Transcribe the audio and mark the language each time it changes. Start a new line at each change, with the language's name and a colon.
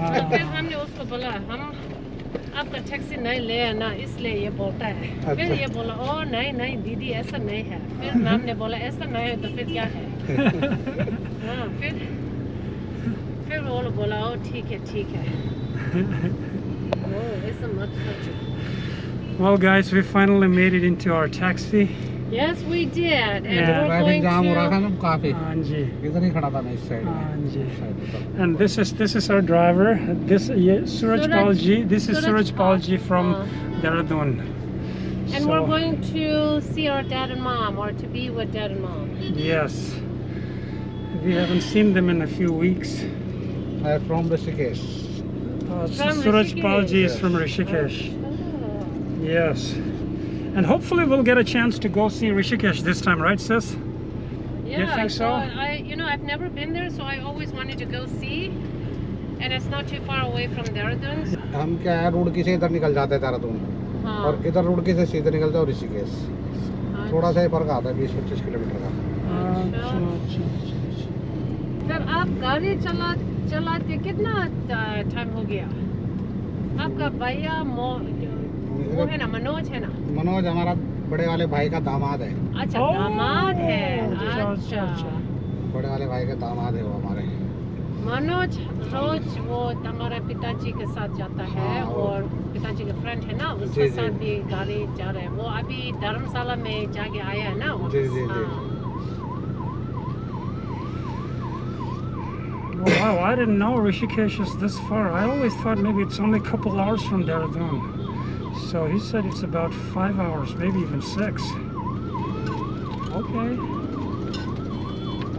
Hindi: फिर हमने उसको बोला हम आपका टैक्सी नहीं ले ना, इसलिए ये बोलता है। फिर ये बोला ओ नहीं नहीं दीदी ऐसा नहीं है। फिर हमने बोला ऐसा नहीं है तो फिर क्या है। हाँ, फिर वो बोला ओ ठीक है ठीक है। ओ ऐसा मत सोचो।
English: Well guys, we finally made it into our taxi. Yes, we did. And Yeah. we're going
Hindi: जाम हो रहा था
English: to...
Hindi: ना काफी, Anji. इधर ही खड़ा था मैं इस साइड में।
English: Anji. And this is our driver. This Suraj Palji. This is Suraj Palji from Dehradun. And we're going to see our dad and mom, or to be with dad and mom. Yes. We haven't seen them in a few weeks. From Rishikesh. Suraj Palji is from Rishikesh. Yes. And hopefully we'll get a chance to go see Rishikesh this time, right, sis? Yeah, you think so? I've never been there, so I always wanted to go see. And it's not too far away from Dehradun.
Hindi: हम क्या है, रुड़की से इधर निकल जाते हैं देहरादून, और इधर रुड़की से सीधे निकलते हैं ऋषिकेश। थोड़ा सा ही फर्क आता है, 20-25 किलोमीटर का। फिर आप गाड़ी चलाते कितना टाइम हो गया? आपका भैया वो है ना, मनोज है ना? मनोज हमारा बड़े वाले भाई का दामाद है। अच्छा, दामाद है। अच्छा, बड़े वाले भाई का दामाद है वो हमारे। मनोज रोज वो हमारे पिताजी के साथ जाता है, और पिताजी के फ्रेंड है ना, उसके साथ भी गाड़ी जा रहे हैं। वो अभी धर्मशाला में जाके आया है ना। जी जी जी।
English: Wow, I didn't know Rishikesh is this far. I always thought maybe it's only a couple hours from Dehradun. So he said it's about 5 hours, maybe even 6. Okay.